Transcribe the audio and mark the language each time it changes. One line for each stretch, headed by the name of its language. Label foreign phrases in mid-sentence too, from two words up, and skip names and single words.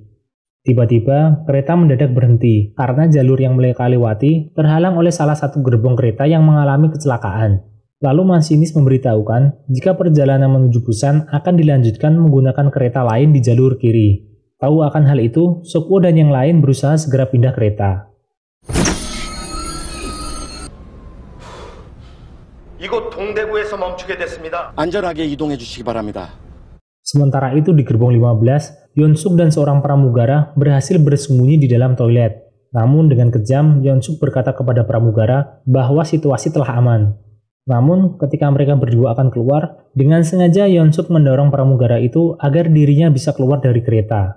Indonesian: Tiba-tiba, kereta mendadak berhenti karena jalur yang mereka lewati terhalang oleh salah satu gerbong kereta yang mengalami kecelakaan. Lalu masinis memberitahukan jika perjalanan menuju Busan akan dilanjutkan menggunakan kereta lain di jalur kiri. Tahu akan hal itu, Sukuo dan yang lain berusaha segera pindah kereta.
Korean: 이곳 동대구에서 멈추게 됐습니다. 안전하게 이동해 주시기 바랍니다.
Indonesian: Sementara itu di gerbong 15, Yeonsuk dan seorang pramugara berhasil bersembunyi di dalam toilet. Namun dengan kejam, Yeonsuk berkata kepada pramugara bahwa situasi telah aman. Namun ketika mereka berdua akan keluar, dengan sengaja Yeonsuk mendorong pramugara itu agar dirinya bisa keluar dari kereta.